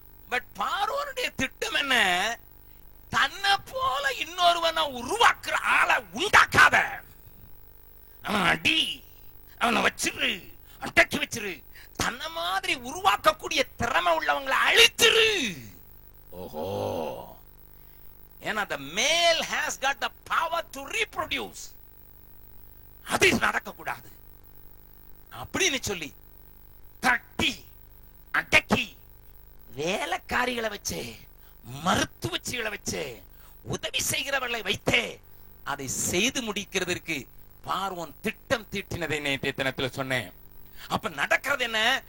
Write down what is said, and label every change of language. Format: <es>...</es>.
<ta>But பார்வோனுடைய திட்டம் என்ன? தன்னை போல இன்னொருவனை உருவாக்குற ஆளை உண்டாக்காத. அவன் அடி, அவனை வச்சிரு, அடக்கி வச்சிரு. தன்னை மாதிரி உருவாக்கக்கூடிய திறமை உள்ளவங்களை அழிச்சிரு.</ta> <en>ஓஹோ,</en> <ta>ஏன்னா</ta> <en>the male has got the power to reproduce.</en> <ta>அது நடக்க கூடாது அப்படின்னு சொல்லி தட்டி அடக்கி வேலைக்காரிகளை வச்சு, மருத்துவச்சிகளை வச்சு, உதவி செய்கிறவர்களை வைத்தே அதை செய்து முடிக்கிறதற்கு பார்வோன் திட்டம் தீட்டினதை நேற்றைய தினத்தில் சொன்னேன். அப்ப நடக்கிறது என்ன?</ta>